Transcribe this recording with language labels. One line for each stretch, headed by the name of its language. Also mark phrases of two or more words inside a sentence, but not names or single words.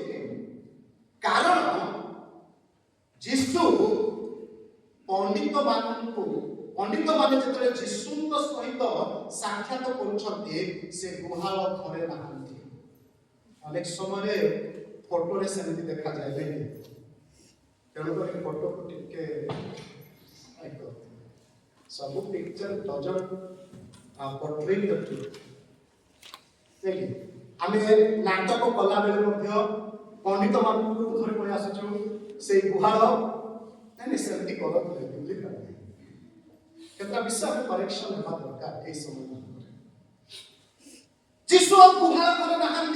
Odia: କାରଣ ଯୀଶୁ ପଣ୍ଡିତମାନେ ଯେତେବେଳେ ଯୀଶୁଙ୍କ ସହିତ ସାକ୍ଷାତ କରୁଛନ୍ତି, ସେ ଗୁହାଳ ଘରେ ନାହାନ୍ତି। ଅନେକ ସମୟରେ ଫଟୋରେ ସେମିତି ଦେଖାଯାଏ ନାହିଁ, ତେଣୁକରି ଫଟୋକୁ ଟିକେ ସବୁ
English: picture doesn't portray the truth।
Odia: ଆମେ ନାଟକ କଲାବେଳେ ମଧ୍ୟ ପଣ୍ଡିତମାନଙ୍କୁ ଧରି ପଳେଇ ଆସୁଛୁ ସେଇ ଗୁହାଳ, ନାଇଁ ସେମିତି କରନ୍ତୁ ବୁଝିପାରିଲେ। କେତେଟା ବିଷୟରେ କରେକ୍ସନ ହେବା ଦରକାର এই ସମୟ। ଯୀଶୁ ଗୁହାଳ ଘରେ ନାହାନ୍ତି।